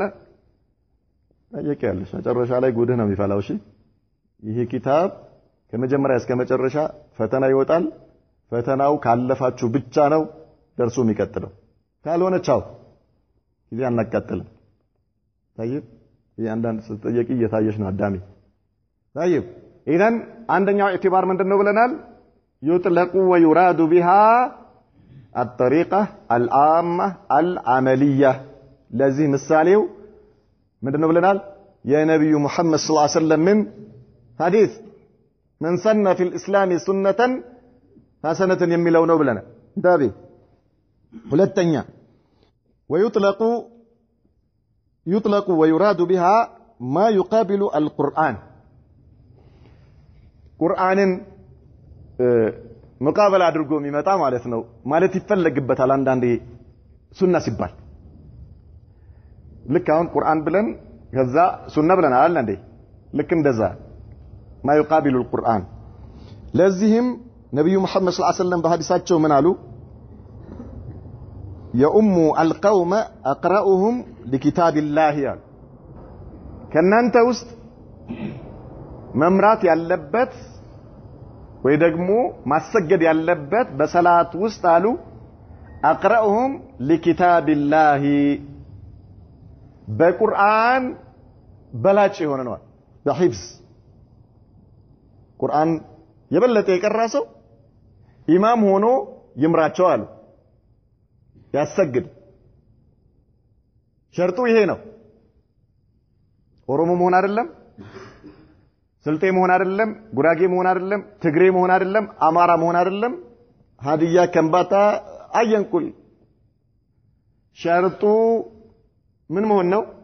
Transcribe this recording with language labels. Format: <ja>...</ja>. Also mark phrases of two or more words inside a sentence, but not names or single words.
<am>ታየቀያለሽ መጨረሻ ላይ ጉድህ ነው የሚፈላው። እሺ ይሄ ኪታብ ከመጀመሪያ እስከ መጨረሻ ፈተና ይወጣል። ፈተናው ካለፋችሁ ብቻ ነው ደርሶ የሚቀጥለው። ካልሆነ ቻው ጊዜ አናቃጥልም። ታይብ ያንዳንድ ስትጠየቂ እየታየሽ ነው አዳሚ።</am> <ar>طيب إذن</ar> <am>አንደኛው ኢዕቲባር ምንድነው ብለናል?</am> <ar>يطلق ويراد بها الطريقة العامة العملية</ar> <am>ለዚህ ምሳሌው ምንድነው ብለናል? የነብዩ መሐመድ</am> <ar>صلى الله عليه وسلم</ar> <am>ምን ሐዲስ</am> <ar>من سن في الإسلام سنة حسنة</ar> <am>የሚለው ነው ብለናል። ዳቢ ሁለተኛ</am> <ar>يطلق ويراد بها ما يقابل القرآن</ar> <am>ቁርአንን መቃበል አድርጎ የሚመጣ ማለት ነው ማለት ይፈልግበታል። አንዳንዴ ሱና ሲባል ልክ አሁን ቁርአን ብለን ከዛ ሱና ብለን አይደል እንዴ? ልክ እንደዛ</am> <ar>ما يقابل القرآن።</ar> <am>ለዚህም ነብዩ መሐመድ</am> <ar>صلى الله عليه وسلم</ar> <am>በሐዲሳቸው ምን አሉ?</am> <ar>يؤم القوم أقرأهم لكتاب الله</ar> <am>ያሉ ከናንተ ውስጥ መምራት ያለበት ወይ ደግሞ ማሰገድ ያለበት በሰላት ውስጥ አሉ</am> <ar>أقرأهم لكتاب الله</ar> <am>በቁርአን በላጭ የሆነ ነው በሂፍዝ ቁርአን የበለጠ የቀራ ሰው ኢማም ሆኖ ይምራቸው አሉ። ያሰግድ ሸርጡ ይሄ ነው። ኦሮሞ መሆን አይደለም፣ ስልጤ መሆን አይደለም፣ ጉራጌ መሆን አይደለም፣ ትግሬ መሆን አይደለም፣ አማራ መሆን አይደለም፣ ሀዲያ ከምባታ አየንኩል ሸርጡ ምን መሆን ነው?</am>